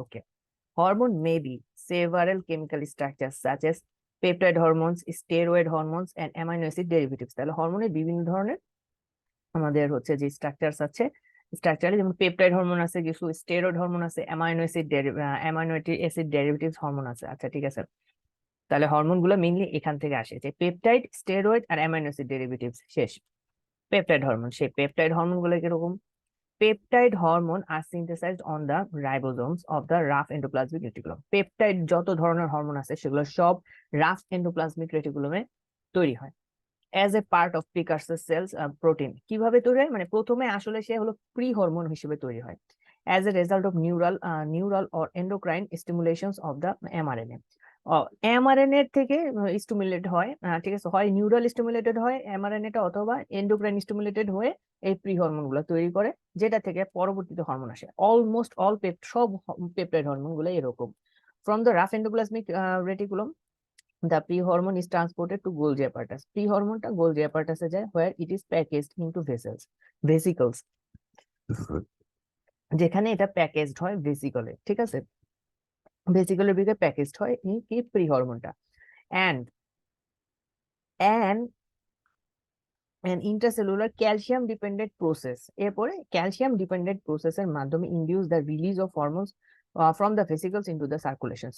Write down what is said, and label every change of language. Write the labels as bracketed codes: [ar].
[en] Okay, hormone may be several chemical structures such as peptide hormones, steroid hormones and amino acid derivatives. [bn] তাহলে হরমোনের বিভিন্ন ধরনের আমাদের হচ্ছে যে স্ট্রাকচারস আছে, স্ট্রাকচারে যেমন পেপটাইড হরমোন আছে, কিছু স্টেরয়েড হরমোন আছে, অ্যামাইনো অ্যাসিড ডেরিভেটিভস হরমোন আছে। আচ্ছা ঠিক আছে, তাহলে হরমোন গুলো মেইনলি এখান থেকে আসে, যে পেপটাইড, স্টেরয়েড আর অ্যামাইনো অ্যাসিড ডেরিভেটিভস। শেষ [en] Peptide hormone. সেই peptide hormone গুলো কিরকম? Peptide hormone are synthesised on the ribosomes of the rough endoplasmic reticulum. [bn] Peptide যত ধরনের হরমোন আছে সেগুলো সব রাফ এন্ডোপ্লাজমিক রেটিকুলামে তৈরি হয় [en] As a part of precursor cells protein. [bn] কিভাবে তৈরি হয়? মানে প্রথমে আসলে সে হলো প্রি হরমোন হিসেবে তৈরি হয় [en] As a result of neural or endocrine stimulations of the mRNA. [bn] MRNA থেকে স্টিমুলেট হয়, ঠিক আছে, হয় নিউরাল স্টিমুলেটেড হয় এমআরএনএটা, অথবা এন্ডোক্রাইন স্টিমুলেটেড হয়ে এই প্রি হরমোন গুলো তৈরি করে, যেটা থেকে পরবর্তীতে হরমোন আসে। অলমোস্ট অল সব পেপটাইড হরমোন গুলো এরকম। [en] From the rough endoplasmic reticulum the pre-hormone is transported to Golgi apparatus. Pre-hormone টা Golgi apparatus এ যায়, where it is packaged into vesicles, [bn] যেখানে এটা প্যাকেজড হয় ভেসিকলে। ঠিক আছে, ভেসিকলের ভিতরে প্যাকেজড হয় এই কি pre হরমোনটা। [en] and and an intracellular calcium dependent process, [bn] এরপরে ক্যালসিয়াম ডিপেন্ডেন্ট প্রসেসের মাধ্যমে [en] Induce the release of hormones from the vesicles into the circulation.